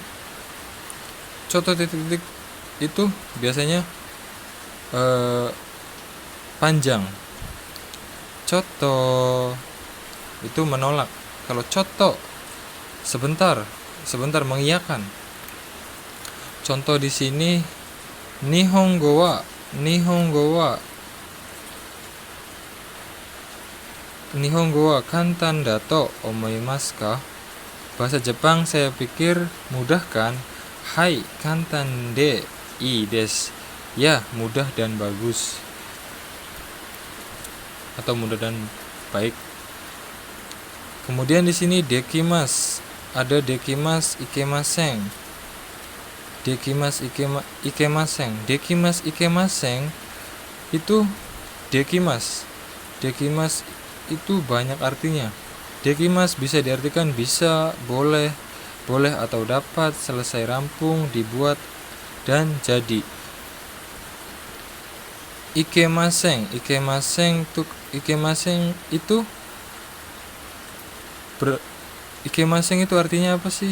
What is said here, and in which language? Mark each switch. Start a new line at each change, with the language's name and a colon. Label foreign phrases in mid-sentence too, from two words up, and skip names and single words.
Indonesian: Contoh titik itu biasanya panjang. Contoh itu menolak. Kalau contoh sebentar mengiyakan. Contoh di sini,
Japanese: 日本語は簡単だと思いますか? Bahasa Jepang saya pikir mudah kan? はい, 簡単でいいです.
Indonesian: Ya, mudah dan bagus. Atau mudah dan baik. Kemudian di sini dekimasu. Ada
Japanese: できます いけません. できます いけません
Indonesian: itu dekimasu. Dekimasu itu banyak artinya. Dekimasu bisa diartikan bisa, boleh atau dapat, selesai, rampung, dibuat, dan jadi. Ikemasen itu artinya apa sih?